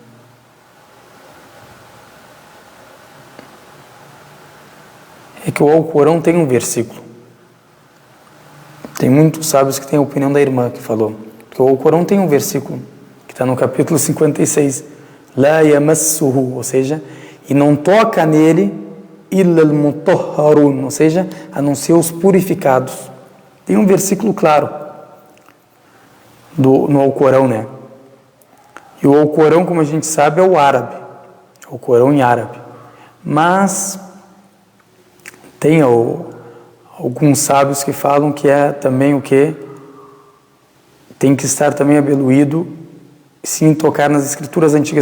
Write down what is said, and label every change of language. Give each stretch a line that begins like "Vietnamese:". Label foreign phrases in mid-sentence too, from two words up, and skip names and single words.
Portuguese: É que o Alcorão tem um versículo. Tem muitos sábios que têm a opinião da irmã que falou. Porque o Alcorão tem um versículo, que está no capítulo 56.
Arabic: لا يمسه,
Portuguese: ou seja, e não toca nele
Arabic: إلا المطهرون,
Portuguese: ou seja, a não ser os purificados. Tem um versículo claro no Alcorão, né? E o Alcorão, como a gente sabe, é o árabe. O Alcorão em árabe. Mas tem alguns sábios que falam que é também o que tem que estar também abeluído, sim, tocar nas escrituras antigas.